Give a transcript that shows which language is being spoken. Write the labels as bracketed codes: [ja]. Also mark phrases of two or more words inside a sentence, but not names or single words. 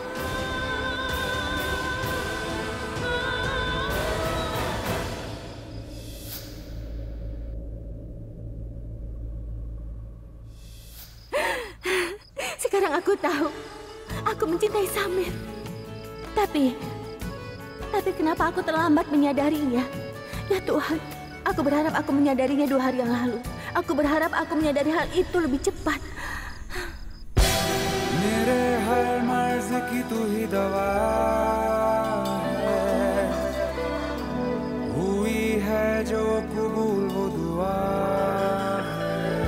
[id] Sekarang aku tahu, aku mencintai Samir. Tapi kenapa aku terlambat menyadarinya? Ya Tuhan, aku berharap aku menyadarinya 2 hari yang lalu. Aku berharap aku menyadari hal itu lebih cepat. [hi] मेरे हर मर्ज की तू ही दवा है, हुई है जो कबूल वो दुआ है।